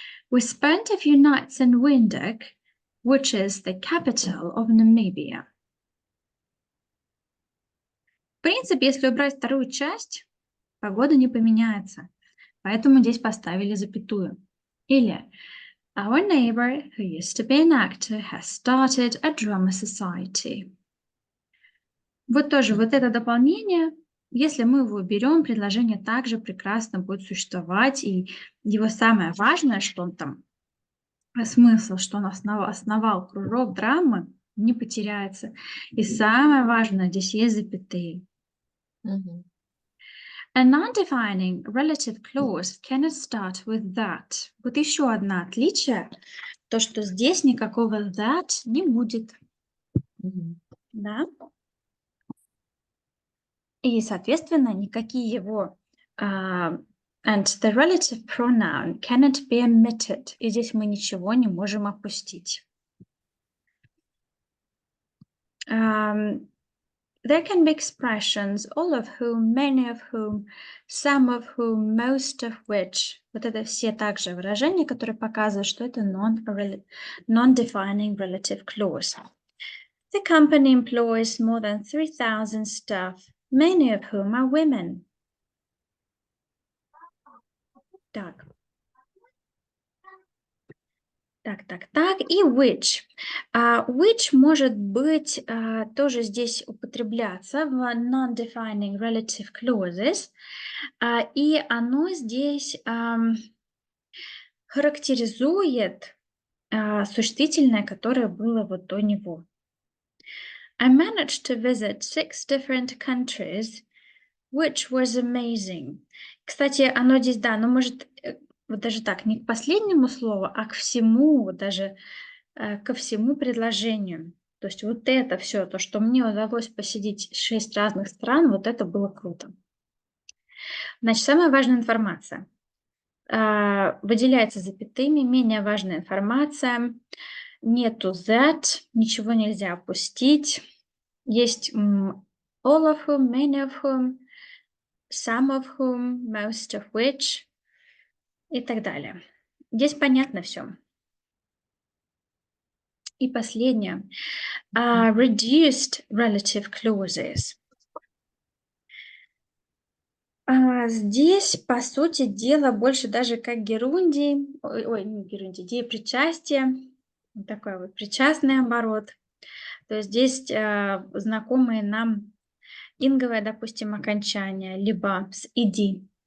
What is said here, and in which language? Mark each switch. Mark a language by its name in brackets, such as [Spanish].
[English] We spent a few nights in Windhoek, which is the capital of Namibia. [Russian] В принципе, если убрать вторую часть, погода не поменяется. Поэтому здесь поставили запятую. [English] Или Our neighbor, who used to be an actor, has started a drama society. [Russian] Вот тоже вот это дополнение, если мы его берем, предложение также прекрасно будет существовать, и его самое важное, что он там, смысл, что он основал кружок драмы, не потеряется. И самое важное, здесь есть запятые. Мгм. [English] A non-defining relative clause cannot start with that. [Russian] Вот еще одно отличие, то, что здесь никакого that не будет. Мгм. Да? И, соответственно, никакие его [English] and the relative pronoun cannot be omitted. [Russian] И здесь мы ничего не можем опустить. [English] There can be expressions, all of whom, many of whom, some of whom, most of which. [Russian] Вот это все также выражения, которые показывают, что это non-defining relative clause. [English] The company employs more than 3,000 staff, many of whom are women. [Russian] Так. И which. Which может быть тоже здесь употребляться в non-defining relative clauses. И оно здесь характеризует существительное, которое было вот до него. [English] I managed to visit 6 different countries, which was amazing. [Russian] Кстати, оно здесь, да, оно может вот даже так, не к последнему слову, а к всему, вот даже ко всему предложению. То есть вот это все, то, что мне удалось посетить 6 разных стран, вот это было круто. Значит, самая важная информация. Выделяется запятыми, менее важная информация. Нету that, ничего нельзя опустить. Есть [English] all of whom, many of whom, some of whom, most of which [Russian] и так далее. Здесь понятно все. И последнее. [English] Reduced relative clauses. [Russian] Здесь, по сути дела, больше даже как герундий, не герундий, деепричастие, вот такой вот причастный оборот. То есть здесь знакомые нам инговое, допустим, окончание, либо с «иди».